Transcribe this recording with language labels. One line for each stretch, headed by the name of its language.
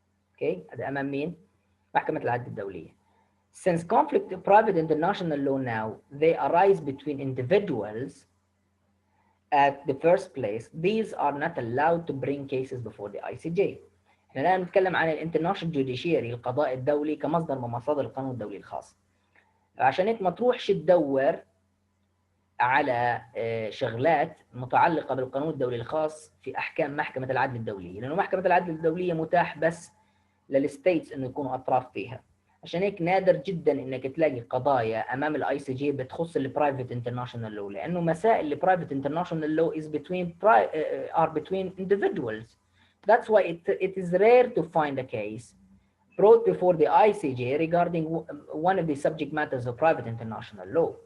Arabic: اوكي، هذا امام مين؟ محكمه العدل الدوليه.
English: Since conflict of private international law now they arise between individuals at the first place, these are not allowed to bring cases before the ICJ.
Arabic: احنا الان نتكلم عن الانترناشونال جوديشيري، القضاء الدولي كمصدر من مصادر القانون الدولي الخاص. عشان هيك ما تروحش تدور على شغلات متعلقه بالقانون الدولي الخاص في احكام محكمه العدل الدوليه، لانه محكمه العدل الدوليه متاح بس للستيتس انه يكونوا اطراف فيها. عشان هيك نادر جدا انك تلاقي قضايا امام الاي سي جي بتخص البرايفت انترناشونال لو، لانه مسائل البرايفت انترناشونال لو
English: is between individuals. That's why it is rare to find a case brought before the ICJ regarding one of the subject matters of private international law.